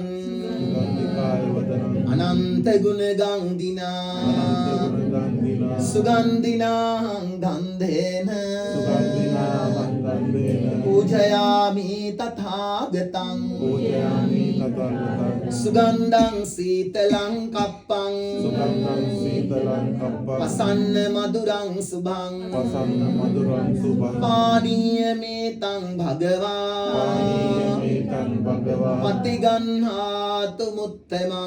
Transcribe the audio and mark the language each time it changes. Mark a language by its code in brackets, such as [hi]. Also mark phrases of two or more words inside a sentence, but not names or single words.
[pi] ගන්ධිකාය වදනං අනන්ත ගුණ ගන්ධිනා අනන්ත ගුණ ගන්ධිනා සුගන්ධිනාං ගන්ධේන සුගන්ධිනා වන්දනේන පූජයාමි තථාගතං පූජයාමි තථාගතං සුගන්ධං සීතලං කප්පං සුගන්ධං සීතලං කප්පං පසන්න මధుරං සුභං පසන්න මధుරං සුභං පානීය මේතං භගවා පානීයමේතං භගවා පතිගන්හාතු මුත්තමං